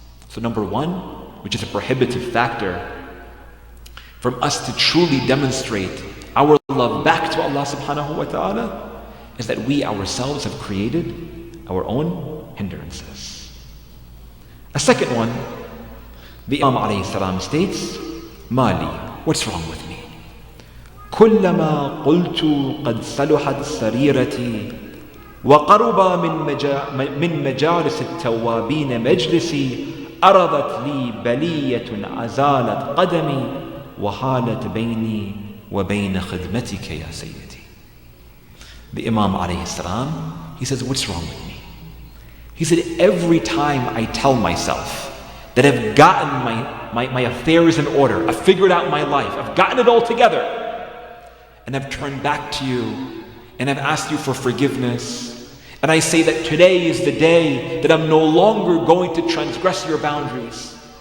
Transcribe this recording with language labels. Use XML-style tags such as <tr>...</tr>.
<en>So number one, which is a prohibitive factor from us to truly demonstrate our love back to Allah subhanahu wa ta'ala, is that we ourselves have created our own hindrances. A second one, the Imam alayhi salam states, Mali, what's wrong with me?</en> <ar>كلما قلت قد صلحت سريرتي وقرب من مجالس التوابين مجلسي أرضت لي بلية عزالت قدمي وحالت بيني وبين خدمتك يا سيدي.</ar> <en>The Imam alayhi salam, he says, what's wrong with me? He said, every time I tell myself that I've gotten my affairs in order, I've figured out my life, I've gotten it all together, and I've turned back to you, and I've asked you for forgiveness, and I say that today is the day that I'm no longer going to transgress your boundaries.</en>